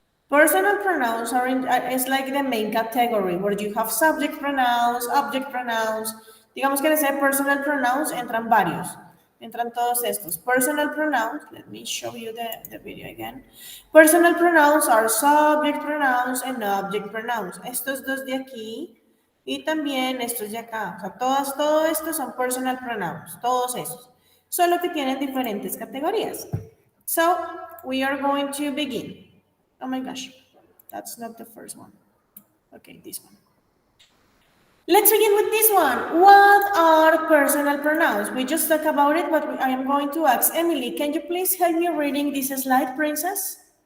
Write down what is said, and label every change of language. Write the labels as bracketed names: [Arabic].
[English] Personal pronouns is like the main category where you have subject pronouns, object pronouns. [Spanish] Digamos que en ese personal pronouns entran varios. Entran todos estos. [English] Personal pronouns, let me show you the video again. Personal pronouns are subject pronouns and object pronouns. [Spanish] Estos dos de aquí y también estos de acá. O sea, todo esto son personal pronouns, todos esos. Solo que tienen diferentes categorías. [English] So, we are going to begin. Oh my gosh, that's not the first one. Okay, this one. Let's begin with this one. What are personal pronouns? We just talked about it, but I am going to ask Emily, can you please help me reading this slide, princess?